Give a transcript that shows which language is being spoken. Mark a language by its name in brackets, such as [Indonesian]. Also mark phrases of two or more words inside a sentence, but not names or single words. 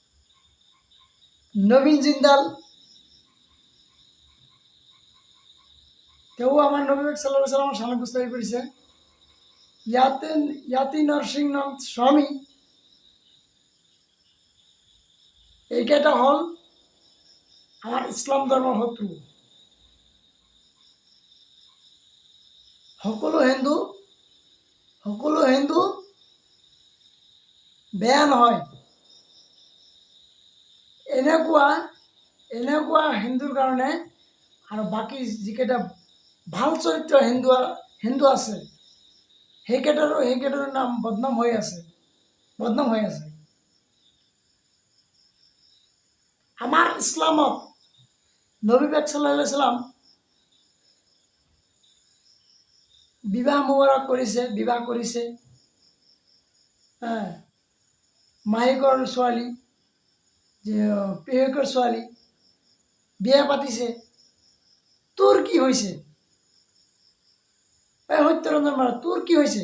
[Bangla] নবীন জিন্দাল কেউ আমার নবী পাক [Arabic] صلى الله عليه وسلم [Bangla] শানত গুস্তাগি করেছে। [Assamese] ইয়াতি নরসিংহনাথ স্বামী এইকেইটা হল আমার ইসলাম ধর্মৰ শত্ৰু। সকলো হিন্দু বেয়া নহয়। এনেকুৱা হিন্দুৰ কাৰণে আৰু বাকী যিকেইটা ভাল চৰিত্ৰ হিন্দু আছে সেইকেইটাৰো নাম বদনাম হৈ আছে। আমাৰ ইছলামত নবী পাক [Arabic] صلى الله عليه وسلم [Assamese] বিবাহ কৰিছে মাহিকৰ ছোৱালী, পেহীয়েকৰ ছোৱালী বিয়া পাতিছে। তোৰ কি হৈছে? সত্যৰঞ্জন বৰা, তোৰ কি হৈছে?